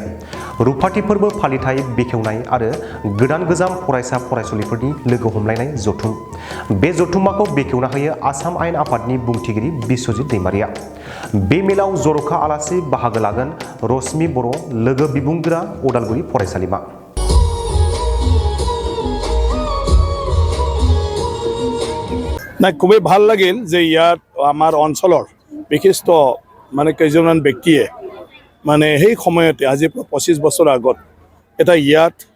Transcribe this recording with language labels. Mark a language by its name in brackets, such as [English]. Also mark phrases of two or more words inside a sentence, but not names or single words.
[Bodo] रुफाथि फोरबो फालिथाय बेखेवनाय आरो गोदान गोजाम फरायसा फरायसुलिफोरनि लोगो हमलायनाय जथुम। बे जथुम्माखौ बेखेवना होयो आसाम आयेन आफादनि बुंथिगिरि बिस्वजित दैमारिया। बे मेलाव जर'खा आलासि बाहागो लागोन रश्मि बर' लोगो बिबुंगोरा उदालगुरि फरायसालिमा। [Assamese] না খুবই ভাল লাগিল যে ইয়াত আমাৰ অঞ্চলৰ বিশিষ্ট কেইজনমান ব্যক্তিয়ে সেই সময়তে আজি 25 বছৰ আগত এটা ইয়াত